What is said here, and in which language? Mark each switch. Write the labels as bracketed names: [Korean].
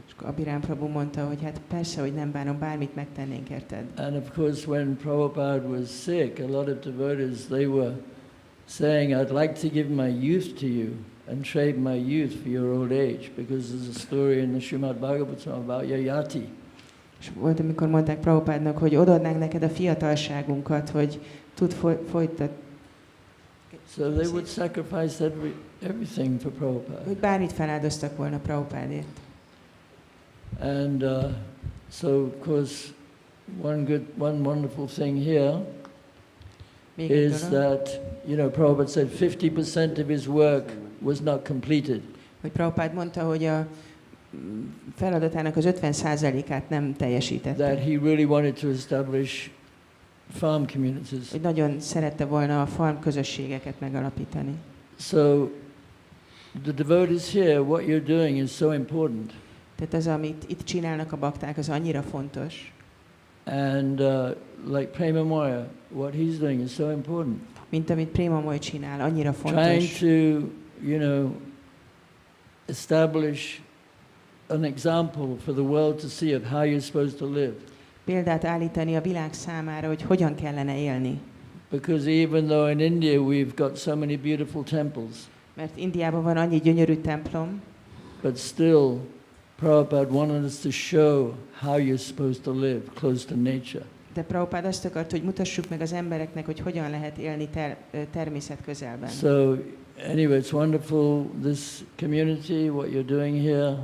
[Hungarian] És akkor Abhiram Prabhu mondta, hogy hát persze, hogy nem bánom, bármit megtennénk érted. [English] And of course, when Prabhupada was sick, a lot of devotees, they were saying, I'd like to give my youth to you and trade my youth for your old age, because there's a story in the Srimad Bhagavatam about Yayati. [Hungarian] És volt, amikor mondták Prabhupádnak, hogy odaadnánk neked a fiatalságunkat, hogy tud folytatni. [English] So they would sacrifice everything for Prabhupada. [Hungarian] Hogy bármit feláldoztak volna Prabhupádért. [English] And so, of course, one wonderful thing here [Hungarian] Még egy [English] is [Hungarian] dolog, [English] that, you know, Prabhupada said 50% of his work was not completed. [Hungarian] hogy Prabhupád mondta, hogy a feladatának az 50%-át nem teljesítette. [English] That he really wanted to establish farm communities. [Hungarian] Hogy nagyon szerette volna a farm közösségeket megalapítani. [English] So the devotees here, what you're doing is so important. [Hungarian] Tehát az, amit itt csinálnak a bakták, az annyira fontos. [English] And like Prema Moya, what he's doing is so important. [Hungarian] Mint amit Prema Moy csinál, annyira [English] Trying [Hungarian] fontos. [English] to, you know, establish an example for the world to see of how you're supposed to live. [Hungarian] Példát állítani a világ számára, hogy hogyan kellene élni. [English] Because even though in India we've got so many beautiful temples, [Hungarian] Mert Indiában van annyi gyönyörű templom, [English] but still Prabhupada wanted us to show how you're supposed to live close to nature. [Hungarian] de Prabhupád azt akart, hogy mutassuk meg az embereknek, hogy hogyan lehet élni természet közelben. [English] So anyway, it's wonderful, this community, what you're doing here.